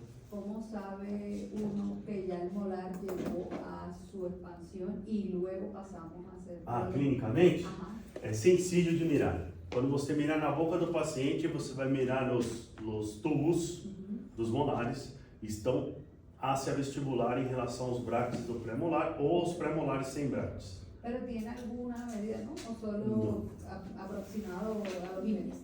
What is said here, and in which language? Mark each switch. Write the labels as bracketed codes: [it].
[es] ¿Cómo sabe uno que ya el molar llegó a su expansión y luego pasamos a hacer... [pt] Clinicamente? É sensível de mirar. Quando você mirar na boca do paciente, você vai mirar nos tubos dos molares, estão hacia vestibular em relação aos brackets do pré-molar ou os pré-molares sem brackets. [es] Pero tiene alguna medida, ¿no? O solo aproximado a los límites.